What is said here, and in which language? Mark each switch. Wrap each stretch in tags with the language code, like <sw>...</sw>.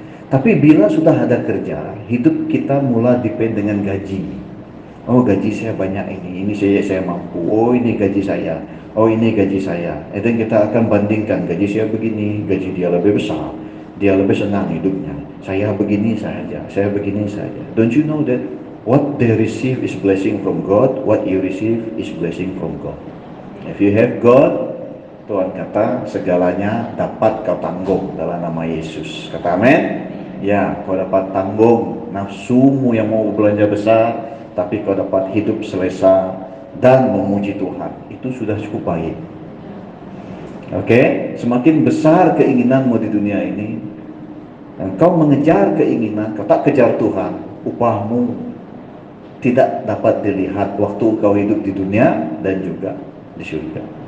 <ms>Tapi bila sudah ada kerja, hidup kita mulai depend dengan gaji. Oh, gaji saya banyak ini saya mampu. Oh, ini gaji saya. Oh, ini gaji saya. Dan kita akan bandingkan, gaji saya begini, gaji dia lebih besar, dia lebih senang hidupnya. Saya begini saja, saya begini saja.</ms> <en>Don't you know that what they receive is blessing from God, what you receive is blessing from God. If you have God,</en> <ms>Tuhan kata segalanya dapat kau tanggung dalam nama Yesus. Kata amin. Ya, kau dapat tanggung nafsumu yang mau belanja besar, tapi kau dapat hidup selesa dan memuji Tuhan. Itu sudah cukup baik. Oke, semakin besar keinginanmu di dunia ini, dan kau mengejar keinginan, kau tak kejar Tuhan, upahmu tidak dapat dilihat waktu kau hidup di dunia dan juga di surga.</ms>